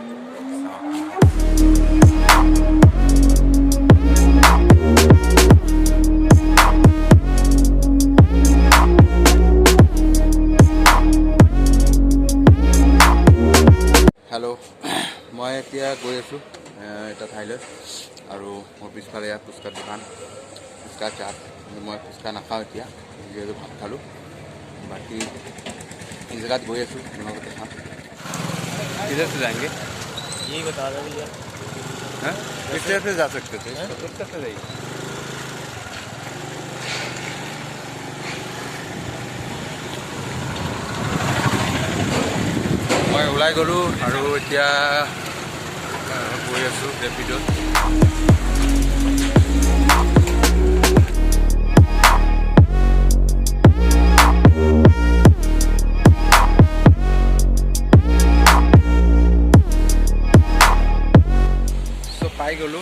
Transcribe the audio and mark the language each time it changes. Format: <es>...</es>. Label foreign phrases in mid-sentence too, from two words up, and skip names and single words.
<as>হেল্ল', মই এতিয়া গৈ আছোঁ এটা ঠাইলৈ আৰু মোৰ পিছফালে ইয়াত ফুচকাৰ দোকান, ফুচকা চাট। মই ফুচকা নাখাওঁ এতিয়া, যিহেতু ভাত খালোঁ। বাকী এই জেগাত গৈ আছোঁ, আপোনালোকে খাম।</as> <hi>किधर से जाएंगे? यही बता रहे भैया। हाँ, किस तरह से जा सकते थे? किस तरह से जाइए?</hi> <as>मैं ওলাই গ'লোঁ আৰু এতিয়া গৈ আছোঁ ৰেপিডত। পাই গ'লোঁ।</as>